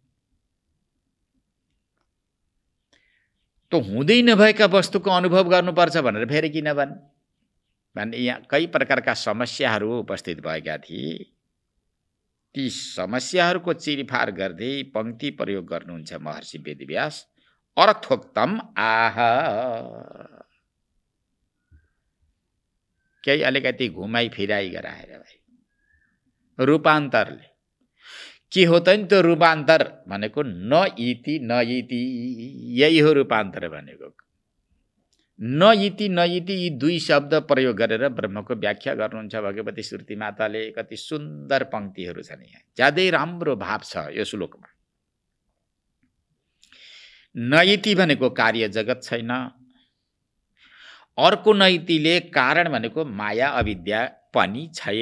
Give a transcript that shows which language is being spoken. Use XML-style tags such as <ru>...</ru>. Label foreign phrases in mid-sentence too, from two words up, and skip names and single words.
<ne>त हुँदै नभएका वस्तुको अनुभव गर्नुपर्छ भनेर फेरि किन भन्ने यहाँ कई प्रकारका समस्याहरू उपस्थित भएका थिए। ती समस्याहरूको चिरफार गर्दै पंक्ति प्रयोग गर्नुहुन्छ महर्षि वेदव्यास।</ne> <sa>अर्थोक्तम आह,</sa> <ne>केही अलिकति घुमाई फिराई गराएर भाइ रूपान्तरले के हो त नि? त्यो रूपान्तर भनेको</ne> <sa>न इति न इति,</sa> <ne>यही हो रूपान्तर भनेको।</ne> <sa>न इति न इति</sa> <ne>यी दुई शब्द प्रयोग गरेर ब्रह्मको व्याख्या गर्नुहुन्छ भगवती श्रुति माताले। कति सुन्दर पंक्तिहरू छन् यहाँ, ज्यादै राम्रो भाव छ यो श्लोकमा।</ne> <sa>न इति</sa> <ne>भनेको कार्य जगत छैन, अर्को नैतिले कारण भनेको माया अविद्या पनि छैन।</ne>